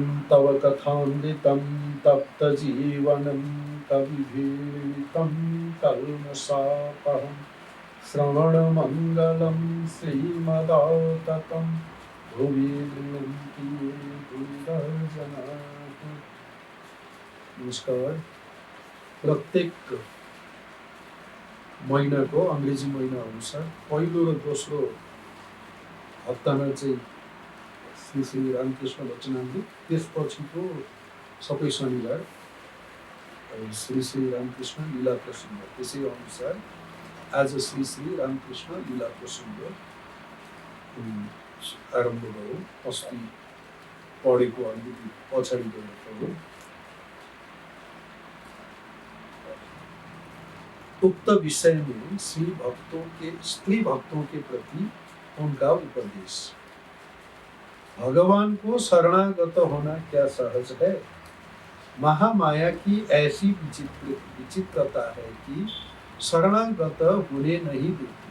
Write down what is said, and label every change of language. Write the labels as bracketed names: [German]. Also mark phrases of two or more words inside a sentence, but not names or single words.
[Sanskrit] तव कथामृतं तप्तजीवनं कविभिरीडितं कल्मषापहं श्रवणमङ्गलं श्रीमदाततं भुवि गृह्णन्ति ये भूरिदर्शनाः। [Nepali] नमस्कार। प्रत्येक महिनाको अङ्ग्रेजी महिना अनुसार पहिलो र दोस्रो हप्तामा चाहिँ श्री श्री रामकृष्ण वचनामृत, त्यसपछिको सबै शनिबार श्री श्री रामकृष्ण लीला प्रसङ्ग। त्यसै अनुसार आज श्री श्री रामकृष्ण लीला प्रसङ्ग आरम्भ गरौँ। अस्ति पढेको अलिकति पछाडि गएर पढौँ। [Hindi] उक्त विषय में स्त्री भक्तों के प्रति उनका उपदेश। भगवान को शरणागत होना क्या सहज है? महामाया की ऐसी विचित्रता है कि शरणागत होने नहीं देती।